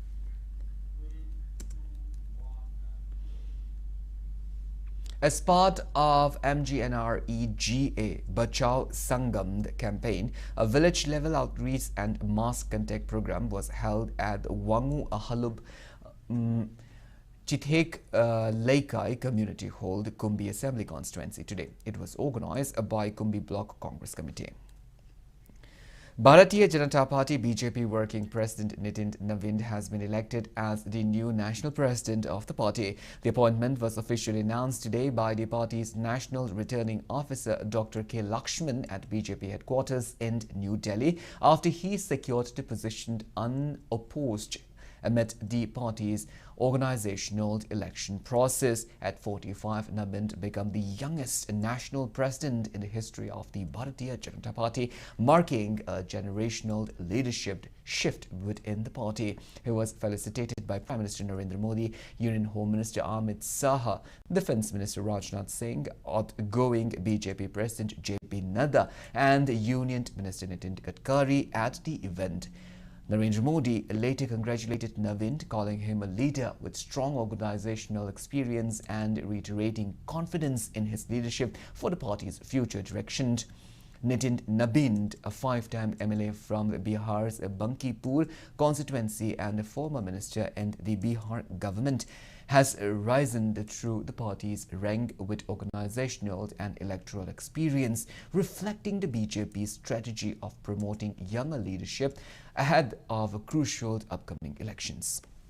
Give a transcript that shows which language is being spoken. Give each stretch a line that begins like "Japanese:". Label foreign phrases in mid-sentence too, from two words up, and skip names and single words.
English: As part of MGNREGA Bachao Sangam campaign, a village-level outreach and mass contact program was held at Wangu Ahalub Chithek Leikai Community Hall, the Kumbi Assembly Constituency today. It was organized by Kumbi Block Congress Committee. Bharatiya Janata Party BJP Working President Nitin Navin has been elected as the new national president of the party. The appointment was officially announced today by the party's National Returning Officer Dr. K. Lakshman at BJP headquarters in New Delhi after he secured the position unopposed amid the party's organizational election process. At 45, Navin became the youngest national president in the history of the Bharatiya Janata Party, marking a generational leadership shift within the party. He was felicitated by Prime Minister Narendra Modi, Union Home Minister Amit Saha, Defence Minister Rajnath Singh, outgoing BJP President J.P. Nadda and Union Minister Nitin Gadkari at the event. Narendra Modi later congratulated Navin, calling him a leader with strong organizational experience and reiterating confidence in his leadership for the party's future direction. Nitin Navin, a five-time MLA from Bihar's Bankipur constituency and a former minister in the Bihar government, has risen through the party's rank with organizational and electoral experience, reflecting the BJP's strategy of promoting younger leadership ahead of crucial upcoming elections.